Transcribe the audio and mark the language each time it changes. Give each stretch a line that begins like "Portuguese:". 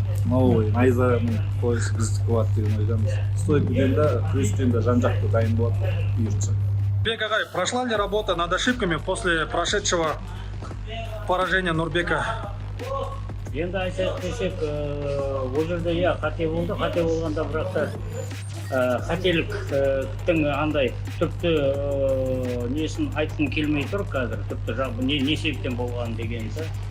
Russian: Новый,
Kazakh: найзаның пояс біздікі болады деген ойдамыз. Стойкіден де, күрестен де жан-жақты дайын болады, бұйыртса.
Russian: Нұрбек ағай, прошла ли работа над ошибками после прошедшего поражения Нұрбека?
Kazakh: Енді айтсақ десек, ол жерде қате болды, қате болғанда бірақ та қателіктің андай түпті несін айтқым келмей тұр қазір, түпті не себептен болған дегенді.